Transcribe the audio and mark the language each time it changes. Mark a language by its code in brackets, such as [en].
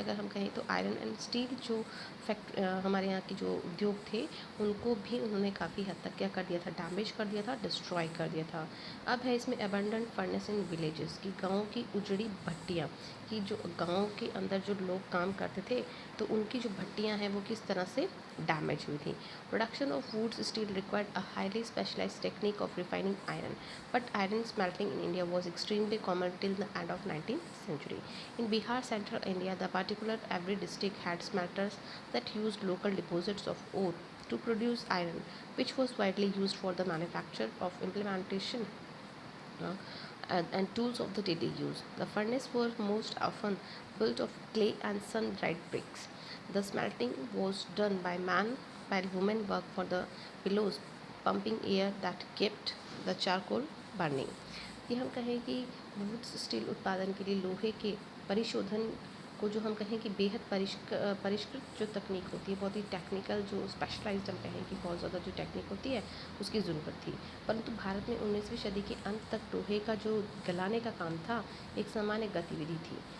[hi] अगर हम कहें तो आयरन एंड स्टील जो हमारे यहाँ की जो उद्योग थे उनको भी उन्होंने काफ़ी हद तक क्या कर दिया था, डैमेज कर दिया था, डिस्ट्रॉय कर दिया था। अब है इसमें [en] abundant furnace in villages [hi] की गाँव की उजड़ी भट्टियाँ कि जो गाँव के अंदर जो लोग काम करते थे तो उनकी जो भट्टियाँ हैं वो किस तरह से डैमेज हुई थी। [en] Production of wootz steel required a highly specialised technique of refining iron, but iron smelting in India was extremely common till the end of 19th century. In Bihar, central India, the particular every district had smelters that used local deposits of ore to produce iron, which was widely used for the manufacture of implementation and tools of the daily use. The furnace were most often built of clay and sun-dried bricks. The smelting was done by man, while women worked for the bellows, pumping air that kept the charcoal burning. [hi] ये हम कहें कि woods steel उत्पादन के लिए लोहे के परिशोधन को जो हम कहें कि बेहद परिष्कृत जो तकनीक होती है, बहुत ही टेक्निकल जो स्पेशलाइज्ड हम कहें कि बहुत ज़्यादा जो टेक्निक होती है उसकी ज़रूरत थी। परंतु भारत में 19वीं सदी के अंत तक लोहे का जो गलाने का काम था एक सामान्य गतिविधि थी।